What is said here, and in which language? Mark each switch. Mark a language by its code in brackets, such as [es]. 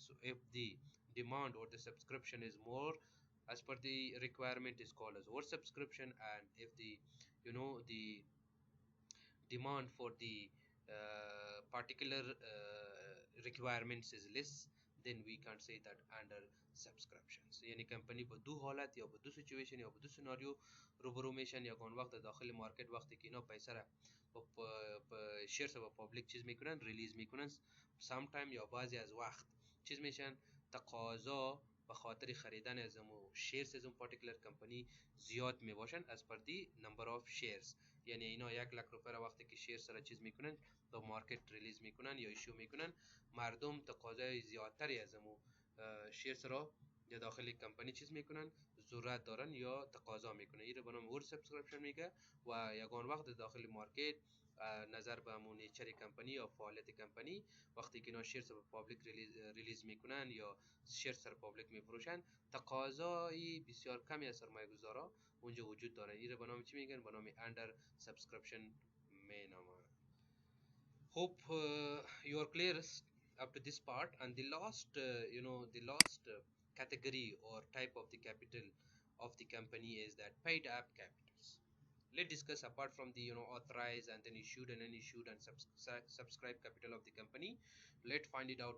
[en] So if the demand or the subscription is more as per the requirement, is called as oversubscription. And if the demand for the particular requirements is less, then we can't say that under subscriptions. [fa] یعنی کمپنی په دو حالت یا په دو سچویشن یا په دو سناریو روبرو میشن یا کون وقت داخل مارکت وقتی که اینا پیسه را په شیرز و پابلیک چیز میکنن ریلیز میکنن سام تایم یا بعضی از وقت چیز میشن تقاضا به خاطر خریدن از اون شیرز از اون پارتیکولر کمپانی زیاد میباشن از [en] Per the number of shares. [fa] یعنی اینا 1 لک روپه را وقتی که شیر سر چیز میکنن تا مارکت ریلیز میکنن یا ایشو میکنن، مردم تقاضای زیادتری از امو شیر سر یا داخل کمپانی چیز میکنن ضرورت دارن یا تقاضا میکنن. این رو به نام ور سابسکرپشن میگه و یگان وقت داخل مارکت نظر به امون نیچر کمپانی یا فعالیت کمپانی وقتی که اینا شیر سر پابلیک ریلیز میکنن یا شیر سر پابلیک میفروشن، تقاضای بسیار کمی از سرمایه گذارا اونجا وجود داره. این رو به نام چی میگن؟ به نام under subscription مینامه. [en] Hope you are clear up to this part. And the last category or type of the capital of the company is that paid up capitals. Let's discuss apart from the authorized and then issued and unissued and subscribe capital of the company. Let's find it out.